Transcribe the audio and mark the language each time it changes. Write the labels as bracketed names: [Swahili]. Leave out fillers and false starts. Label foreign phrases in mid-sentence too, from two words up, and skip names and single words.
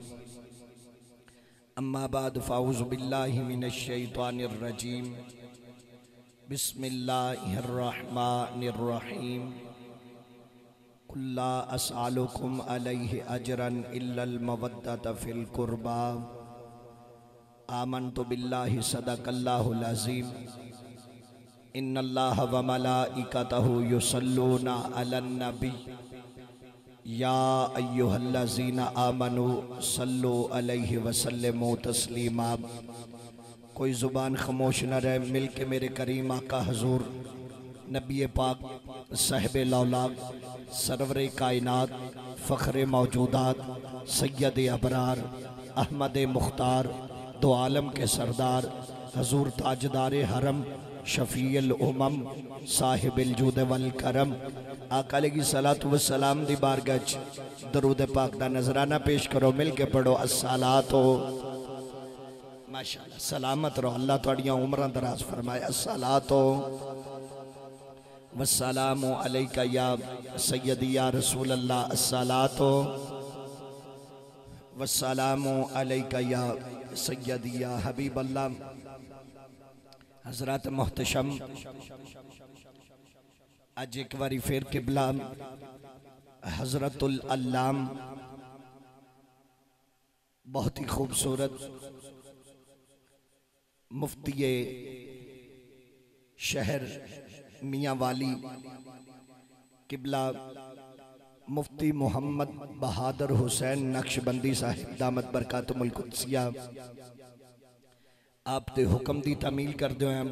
[Arabic] أما بعد فأعوذ بالله من الشيطان الرجيم بسم الله الرحمن الرحيم قل لا أسألكم عليه أجرا إلا المودة في القربى آمنت بالله صدق الله العظيم إن الله وملائكته يصلون على النبي يا أيها الذين آمنوا صلوا عليه وسلموا تسليما. [Punjabi] کوئی زبان خاموش نہ رہے، مل کے میرے کریم آقا حضور نبی پاک صاحبِ لولاک سرورِ کائنات فخرِ موجودات سید ابرار احمد مختار دو عالم کے سردار حضور تاجدارِ حرم شفیع الامم صاحب الجود والکرم آقا علیہ الصلوٰۃ والسلام دی بارگاہ چ درود پاک دا نذرانہ پیش کرو. مل کے پڑھو [Arabic] الصلاة ما شاء الله. [Punjabi] سلامت رہو، اللہ تہاڈیاں عمراں دراز فرمائے. [Arabic] الصلاة والسلام عليك يا سيدي يا رسول الله. الصلاة والسلام عليك يا سيدي يا حبيب الله. [Punjabi] حضرت محتشم آج ایک باری پھر قبلہ حضرۃ العلام بہت ہی خوبصورت مفتی شہر میاں والی قبلہ مفتی محمد بہادر حسین نقشبندی صاحب [Arabic] دامت بركاته القدسية [Punjabi] آپ دے حکم دی تعمیل کر دو ہیں.